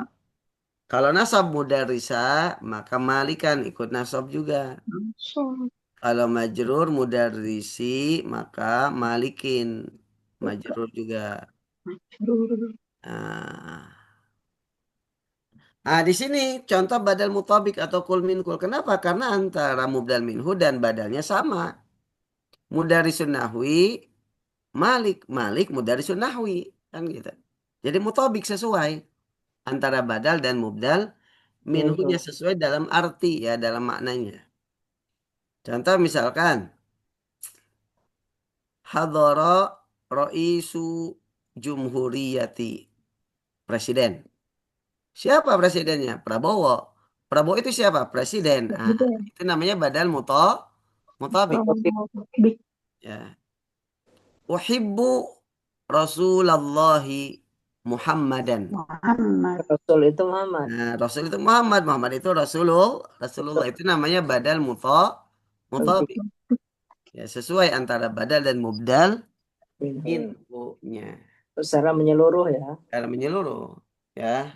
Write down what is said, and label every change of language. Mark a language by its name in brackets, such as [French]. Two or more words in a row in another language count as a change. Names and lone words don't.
[Indonesian] Kalau nasab mudarisa, maka malikan ikut nasab juga. Kalau majrur mudarrisi maka malikin majrur juga. Nah, di sini contoh [Arabic] badal mutabik [Indonesian] atau [Arabic] kul min kul. [Indonesian] Kenapa? Karena antara [Arabic] mubdal minhu [Indonesian] dan badalnya sama. [Arabic] Mudarrisun nahwi, malik, malik mudarrisun nahwi, [Indonesian] kan gitu. Jadi mutabik sesuai antara badal dan [Arabic] mubdal minhunya [Indonesian] Minhu. sesuai dalam arti ya, dalam maknanya. Contoh misalkan [Arabic] hadara raisu jumhuriyati, [Indonesian] presiden. Siapa presidennya? Prabowo. Prabowo itu siapa? Presiden. Itu namanya [Arabic] badal mutabik. [Indonesian] Ya. [Arabic] Uhibbu Rasulallahi Muhammadan. [Indonesian] Rasul itu Muhammad. Nah, Rasul itu Muhammad. Muhammad itu Rasulullah itu namanya [Arabic] badal mutabik. [Indonesian] Ya, sesuai antara badal dan mubdal Minhu. infonya. Secara menyeluruh ya. Secara menyeluruh. Ya.